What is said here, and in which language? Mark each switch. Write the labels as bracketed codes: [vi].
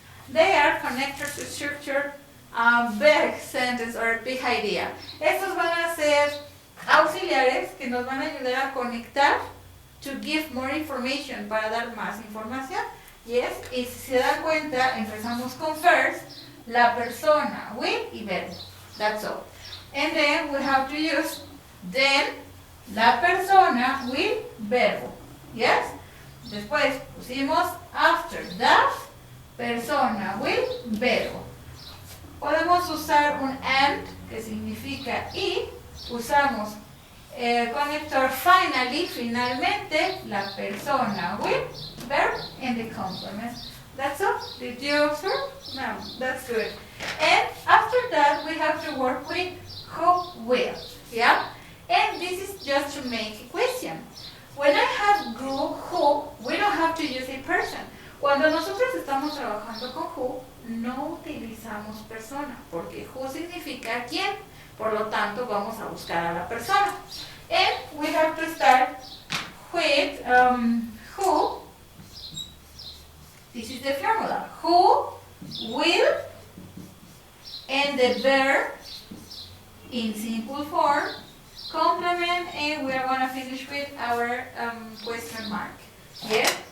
[en] They are connectors to structure a big sentence or a big idea. [es] Estos van a ser auxiliares que nos van a ayudar a conectar [en] to give more information, [es] para dar más información. Yes, y si se dan cuenta, empezamos con first, la persona, will y verbo. [en] That's all. And then we have to use then, [es] la persona, [en] will, verbo. Yes? [es] Después pusimos [en] after that, [es] persona, will, verbo. Podemos usar un and, que significa y. Usamos el conector finally, finalmente, la persona, [en] will, verb, and the complement. That's all. Did you observe? No, that's good. And after that, we have to work with who will. Yeah? And this is just to make a question. When I have who, we don't have to use a person. [es] Cuando nosotros estamos trabajando con who, no utilizamos persona, porque who significa quién. Por lo tanto, vamos a buscar a la persona. [en] And we have to start with who. This is the formula. Who will, and the verb in simple form, complement, and we are going to finish with our question mark. Yeah?